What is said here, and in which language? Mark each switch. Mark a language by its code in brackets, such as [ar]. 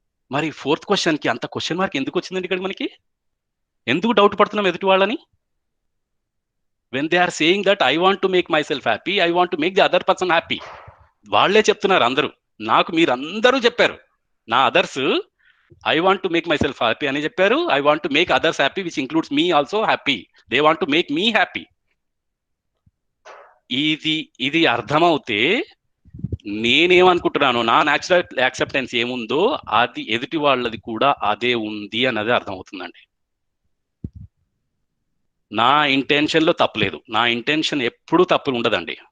[te] మరి fourth question కి అంత క్వశ్చన్ మార్క్ ఎందుకు వచ్చిందండి ఇక్కడ మనకి? ఎందుకు డౌట్ పడుతున్నాం ఎదుటి వాళ్ళని? [en] when they are saying that I want to make myself happy, I want to make the other person happy. [te] వాళ్ళే చెప్తున్నారు అందరూ. నాకు మీరు అందరూ చెప్పారు, నా others [en] I want to make myself happy [te] అని చెప్పారు. [en] I want to make others happy, which includes me also happy. They want to make me happy. [te] ఇది అర్థమవుతే నేనేమనుకుంటున్నాను, నా న్యాచురల్ యాక్సెప్టెన్స్ ఏముందో అది ఎదుటి వాళ్ళది కూడా అదే ఉంది అన్నది అర్థమవుతుందండి. నా ఇంటెన్షన్లో తప్పులేదు. నా ఇంటెన్షన్ ఎప్పుడూ తప్పు ఉండదండి.